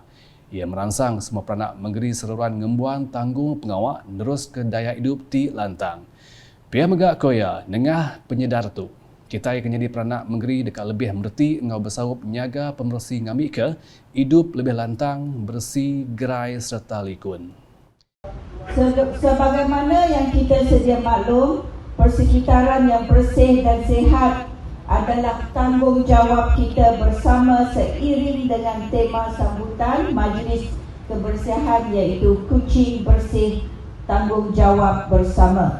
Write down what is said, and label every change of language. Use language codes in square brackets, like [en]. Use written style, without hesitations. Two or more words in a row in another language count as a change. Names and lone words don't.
[iba] Ia merangsang semua peranak menggeri seluruhan ngembuan tanggung pengawak nerus ke daya hidup ti lantang. Pihak megak koya nengah penyedar tu. Kita akan jadi peranak menggeri dekat lebih merti engau bersaup nyaga pembersih ngamik ke hidup lebih lantang, bersih, gerai serta likun. [ms] Sebagaimana yang kita sedia maklum, persekitaran yang bersih dan sihat adalah tanggungjawab kita bersama seiring dengan tema sambutan Majlis Kebersihan iaitu Kucing Bersih Tanggungjawab Bersama.